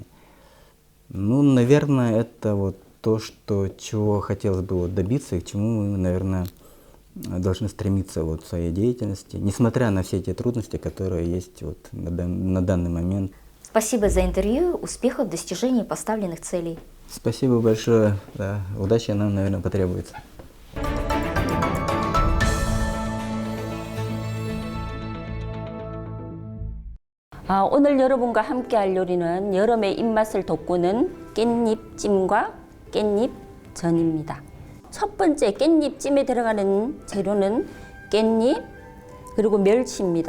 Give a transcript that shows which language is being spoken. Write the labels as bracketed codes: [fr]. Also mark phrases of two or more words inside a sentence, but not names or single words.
[ru] Ну, наверное, это вот то, чего хотелось бы вот добиться и к чему мы, наверное, должны стремиться вот в своей деятельности, несмотря на все эти трудности, которые есть вот на данный момент. Спасибо за интервью, успехов в достижении поставленных целей. Спасибо большое, да, удачи нам, наверное, потребуется. [ko] 오늘 여러분과 함께 할 요리는 여름의 입맛을 돋구는 깻잎찜과 깻잎전입니다. 첫 번째 깻잎찜에 들어가는 재료는 깻잎 그리고 멸치입니다.